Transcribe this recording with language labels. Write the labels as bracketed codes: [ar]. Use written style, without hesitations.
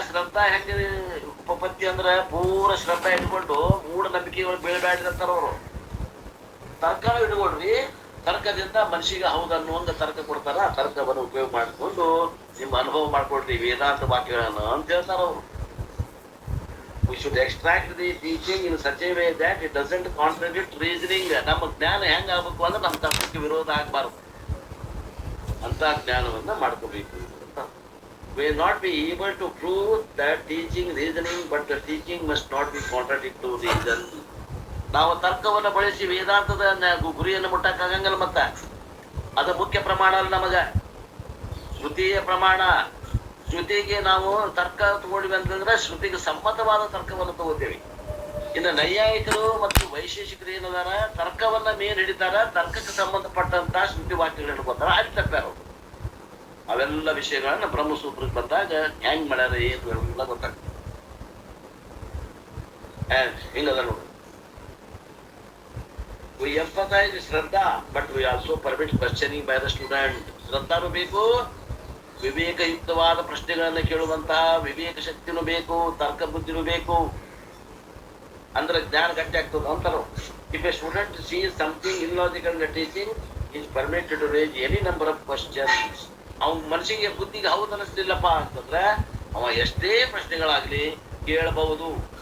[kn] ಶ್ರದ್ಧಾ ಹೆಂಗ ಉಪಪತ್ತಿ ಅಂದ್ರ ಪೂರ ಶ್ರದ್ಧಾ ಇಟ್ಕೊಂಡು ಮೂಢನಂಬಿಕೆಗಳು ಬೀಳ್ಬ್ಯಾಡ್ರಿ ಅಂತಾರ ಅವರು. ತರ್ಕ ಇಟ್ಕೊಳ್ರಿ, ತರ್ಕದಿಂದ ಮನುಷ್ಯಗೆ ಹೌದು ಅನ್ನುವಂಗ ತರ್ಕ ಕೊಡ್ತಾರ. ಆ ತರ್ಕವನ್ನು ಉಪಯೋಗ ಮಾಡಿಕೊಂಡು ನಿಮ್ಮ ಅನುಭವ ಮಾಡ್ಕೊಳ್ರಿ ವೇದಾಂತ ವಾಕ್ಯಗಳನ್ನು ಅಂತ ಹೇಳ್ತಾರ ಅವರು. [en] We should extract the teaching in such a way that it doesn't contradict reasoning. [kn] ನಮ್ಮ ಜ್ಞಾನ ಹೆಂಗ ಆಗ್ಬೇಕು ಅಂದ್ರೆ ನಮ್ಮ ತರ್ಕಕ್ಕೆ ವಿರೋಧ ಆಗ್ಬಾರ್ದು ಅಂತ ಜ್ಞಾನವನ್ನ ಮಾಡ್ಕೋಬೇಕು. [en] We will not be able to prove that teaching reasoning, but the teaching must not be contradict to reason. [kn] ನಾವು ತರ್ಕವನ್ನು ಬಳಸಿ ವೇದಾಂತದ ಗುರಿಯನ್ನು ಮುಟ್ಟಕ್ಕಾಗಂಗಿಲ್ಲ. ಮತ್ತ ಅದು ಮುಖ್ಯ ಪ್ರಮಾಣ ಅಲ್ಲ ನಮಗ, ಶ್ರುತಿಯ ಪ್ರಮಾಣ. ಶ್ರುತಿಗೆ ನಾವು ತರ್ಕ ತಗೊಂಡ್ವಿ ಅಂತಂದ್ರೆ ಶ್ರುತಿಗೆ ಸಮ್ಮತವಾದ ತರ್ಕವನ್ನು ತಗೋತೇವೆ. ಇನ್ನು ನೈಯಾಯಿಕರು ಮತ್ತು ವೈಶೇಷಿಕರು ಏನದಾರ, ತರ್ಕವನ್ನ ಮೇನ್ ಹಿಡಿತಾರ, ತರ್ಕಕ್ಕೆ ಸಂಬಂಧಪಟ್ಟಂತ ಶ್ರುತಿ ವಾಕ್ಯಗಳು ಹಿಡ್ಕೊತಾರ, ಅಲ್ಲಿ ತಪ್ಪಾರ. ಅವೆಲ್ಲ ವಿಷಯಗಳನ್ನ ಬ್ರಹ್ಮಸೂತ್ರಕ್ಕೆ ಬಂದಾಗ ಹೆಂಗ್ ಮಾಡ್ಯಾರ ಏನು ಎಲ್ಲ ಗೊತ್ತಾಗ್ತದೆ. ಹಿಂಗದ ನೋಡಿ. [en] We emphasize Shraddha, but we also permit questioning by the student. [kn] ಶ್ರದ್ಧಾನು ಬೇಕು, ವಿವೇಕಯುಕ್ತವಾದ ಪ್ರಶ್ನೆಗಳನ್ನ ಕೇಳುವಂತಹ ವಿವೇಕ ಶಕ್ತಿನೂ ಬೇಕು, ತರ್ಕ ಬುದ್ಧಿನೂ ಬೇಕು, ಅಂದ್ರೆ ಜ್ಞಾನ ಗಟ್ಟಿ ಆಗ್ತದೆ ಅಂತಾರ. [en] If a student sees something illogical in the teaching is permitted to raise any number of questions. [kn] ಅವ್ನ ಮನಸ್ಸಿಗೆ ಬುದ್ಧಿಗೆ ಹೌದು ಅನಿಸ್ತಿಲ್ಲಪ್ಪ ಅಂತಂದ್ರೆ ಅವ ಎಷ್ಟೇ ಪ್ರಶ್ನೆಗಳಾಗ್ಲಿ ಕೇಳಬಹುದು.